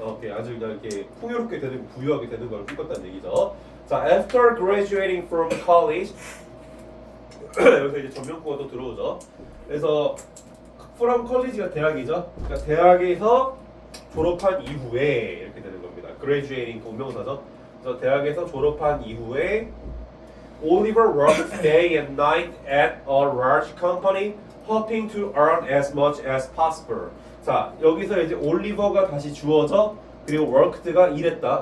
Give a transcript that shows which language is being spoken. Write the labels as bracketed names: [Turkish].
[Korean] 오케이, 아주 그냥 이렇게 풍요롭게 되는, 부유하게 되는 걸 꿈꿨다는 얘기죠. 자, [English] after graduating from college, [Korean] 여기서 이제 전명구가 또 들어오죠. 그래서 from college가 대학이죠. 그러니까 대학에서 졸업한 이후에 이렇게 되는 겁니다. graduating 동명사죠. 그래서 대학에서 졸업한 이후에 [English] Oliver worked day and night at a large company, hoping to earn as much as possible. [Korean] 자, 여기서 이제 올리버가 다시 주어져. 그리고 worked가 일했다.